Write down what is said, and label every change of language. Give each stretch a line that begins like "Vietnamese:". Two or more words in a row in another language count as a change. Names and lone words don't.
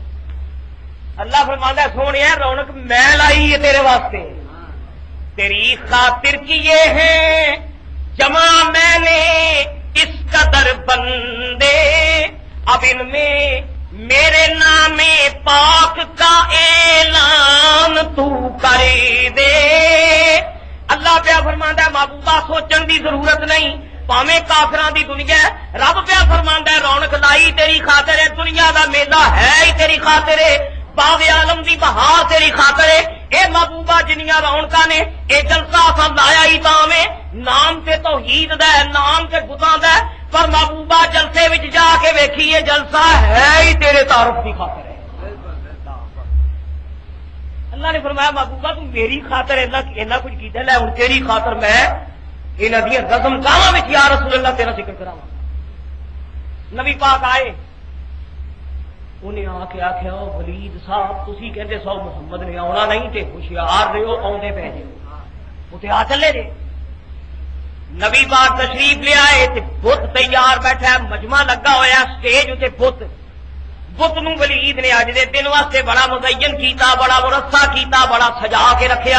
Urdu: اللہ فرماتا ہے سونے رونق میں لائی ہے تیرے واسطے، تیری خاطر کیے ہیں جمع میں نے اس قدر بندے، اب ان میں میرے نام پاک کا اعلان تو کر دے۔
Punjabi: اللہ پیا فرماندا ہے محبوبہ سوچن دی ضرورت نہیں، پاویں کافراں دی دنیا ہے، رب پیا فرماندا ہے رونق لائی تیری خاطر ہے، دنیا دا میلہ ہے ہی تیری خاطر ہے، باغ عالم دی بہار تیری خاطر ہے۔ اے محبوبہ جنیاں رونقاں نے اے جلسہ اساں لایا ہی تاویں نام تے توحید دا ہے، نام تے بتاں دا ہے، پر محبوبہ جلسے وچ جا کے ویکھی یہ جلسہ ہے ہی تیرے تعارف دی خاطر ہے۔ اللہ نے فرمایا محبوبہ تم میری خاطر اینا کچھ کیتا لے ہن تیری خاطر میں انہاں دی رسم کاواں وچ
Arabic: یا رسول اللہ
Punjabi: تیرا ذکر کراواں۔ نبی پاک آئے، انہیں آ کے آخیا ولید صاحب تسی کہندے سو محمد نے آنا نہیں تے ہوشیار رہو آؤندے پے جے، وہ تے آ چلے جے۔ نبی پاک تشریف لے آئے تے بت تیار بیٹھا ہے، مجمع لگا ہوا سٹیج تے بت نو ولید نے اج دے دن واسطے بڑا مزین کیتا، بڑا مرصع کیتا، بڑا سجا کے رکھیا۔